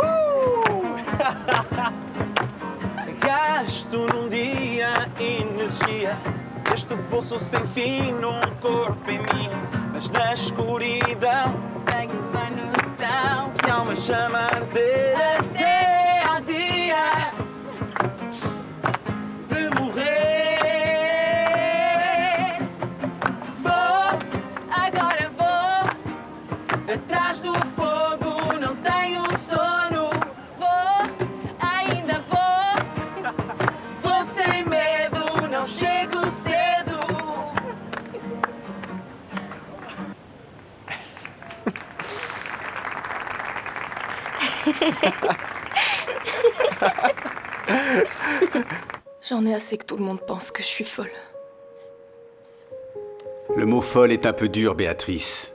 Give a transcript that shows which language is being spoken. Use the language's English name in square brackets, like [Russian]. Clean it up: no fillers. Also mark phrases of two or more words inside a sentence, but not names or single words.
[Portuguese] Gasto num dia energia, este poço sem fim num corpo em mim, mas na escuridão tenho uma noção que há uma chama a arder até ao dia de morrer. Vou, agora vou, atrás do fogo, não tenho sono. Vou, ainda vou, vou sem medo, não chego cedo. [French] J'en ai assez que tout le monde pense que je suis folle. Le mot folle est un peu dur, Béatrice.